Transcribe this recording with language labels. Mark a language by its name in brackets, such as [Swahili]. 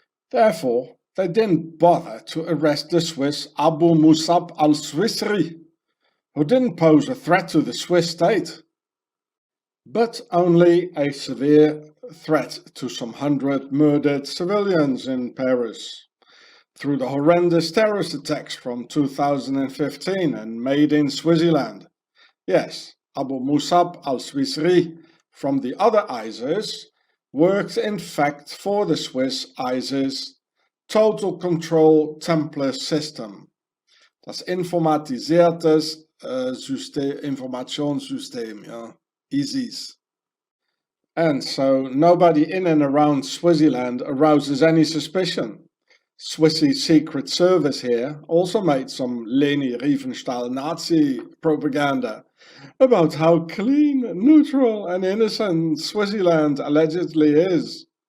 [English] Therefore, they didn't bother to arrest the Swiss Abu Musab al-Swisri, who didn't pose a threat to the Swiss state, but only a severe threat to some 100 murdered civilians in Paris through the horrendous terrorist attacks from 2015 and made in Swaziland. Yes, Abu Musab al-Swisri from the other ISIS worked in fact for the Swiss ISIS Total Control Templar System. [German] Das informatisiertes Informationssystem, ja, ISIS. [English] And so nobody in and around Swaziland arouses any suspicion. Swissy's Secret Service here also made some Leni Riefenstahl Nazi propaganda about how clean, neutral and innocent Swaziland allegedly is.